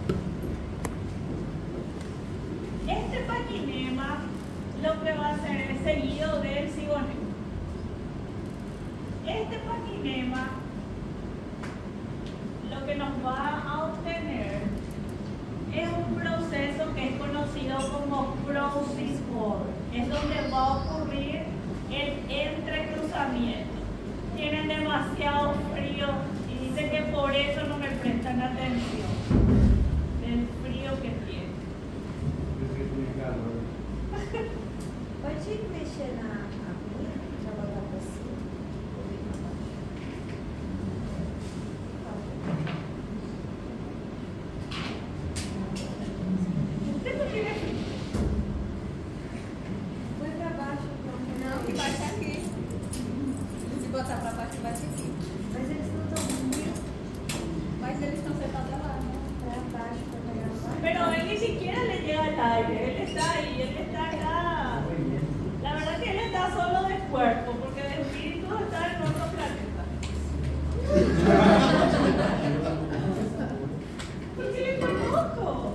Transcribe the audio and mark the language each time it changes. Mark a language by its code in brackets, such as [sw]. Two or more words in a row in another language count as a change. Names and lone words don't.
[es] Este paquinema lo que va a hacer es seguido del cigonema. Este paquinema lo que nos va a obtener es un proceso que es conocido como [en] process forward. [es] Es donde va a ocurrir el entrecruzamiento. Tienen demasiado frío y dicen que por eso no me prestan atención del frío que tienen. [pt] Pode mexer na minha, já botar pra cima. [es] Usted no tiene frío. [pt] Põe pra baixo, então. Não, que baixa aqui. Se botar pra baixo, baixa aqui. Mas eles não estão comigo. Mas eles estão sentados lá, né? Pra baixo, pra pegar baixo. [es] Pero él ni siquiera le llega al aire, él está ahí, él está acá. La verdad que él está solo de cuerpo, porque de espíritu está en otro planeta. Porque le conozco.